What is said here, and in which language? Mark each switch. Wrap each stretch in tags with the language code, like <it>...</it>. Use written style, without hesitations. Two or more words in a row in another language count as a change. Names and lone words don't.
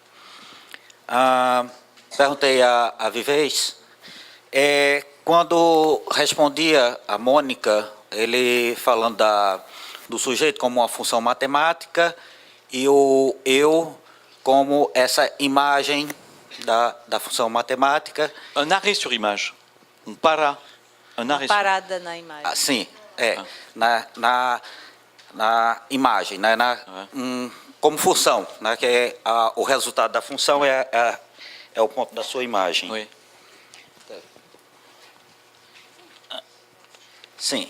<pt>Perguntei a Vivez, quando respondia a Mônica, ele falando do sujeito como uma função matemática e o eu como essa imagem da função matemática.</pt> <fr>Un arrêt sur image. On para. Un arrêt sur...</fr> <pt>Parada na imagem. Sim, na imagem, né, como função, né, que o resultado da função é o ponto da sua imagem.</pt> <fr>Oui.</fr> <pt>Sim.</pt>